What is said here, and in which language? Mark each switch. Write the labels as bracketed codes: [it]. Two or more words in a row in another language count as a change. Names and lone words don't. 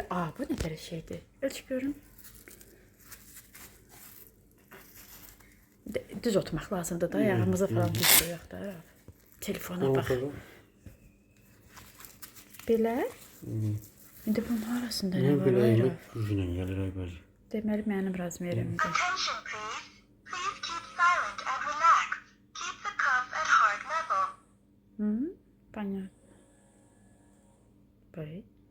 [az] Aa, bu nə belə şeydir? Ölç görün. Düz oturmaq lazımdır da, ayağımızı falan düz qoyaq da. Telefona bax. Belə? İndi bunun arasında nə var [tr] Böyle [az] ayrı? [tr] yemek yüzüne gelir ay bacı. [az] Deməli mənim razmerimdir. [en] Attention, please. Please keep silent and relax. Keep the cuff at heart level. [az] Hı? Понятно. Bey.